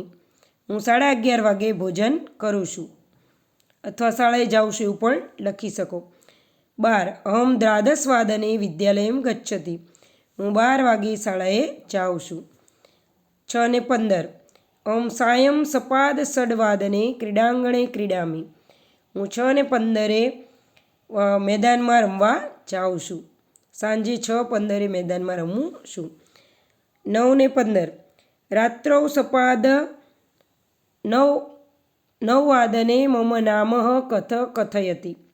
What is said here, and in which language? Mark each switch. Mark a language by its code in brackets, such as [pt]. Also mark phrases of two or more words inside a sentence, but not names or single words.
[gu] હું 11:30 વાગે ભોજન કરું છું અથવા શાળાએ જાઉં છું એવું પણ લખી શકો। [sa] 12 अहम द्वादश वादने विद्यालयं गच्छति। [gu] હું 12 વાગે શાળાએ જાઉં છું। [sa] 6 ने 15 अहम सायं सपाद 6 वादने क्रीडांगणे क्रीडामि। [gu] હું 6 ને 15 મેદાનમાં રમવા જાઉં છું। સાંજે 6:15 મેદાનમાં રમું છું। [sa] 9 ને 15 रात्रौ सपाद 9 वादने मम नामः कथयति।